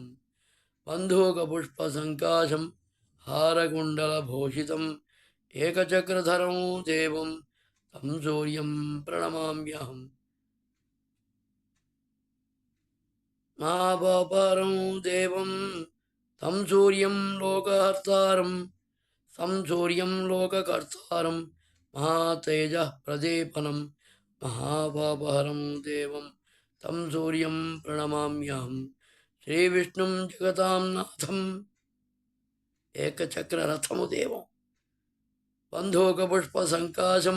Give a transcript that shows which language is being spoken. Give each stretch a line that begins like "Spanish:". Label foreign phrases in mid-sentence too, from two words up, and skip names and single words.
Sanskrit: బంధూకపుష్పసంకాశం హారకుండలభూషితం ఏకచక్రధరం దేవం తం సూర్యం ప్రణమామ్యహం. మహాపాపహరం దేవం తం సూర్యం లోకహర్తారం తం సూర్యం లోకకర్తారం महातेजः प्रदीपनं महापापहरं देवं तं सूर्यं प्रणमाम्यहं श्रीविष्णुं जगतां नाथम् एकचक्ररथमु देवं बन्धूकपुष्पसङ्काशं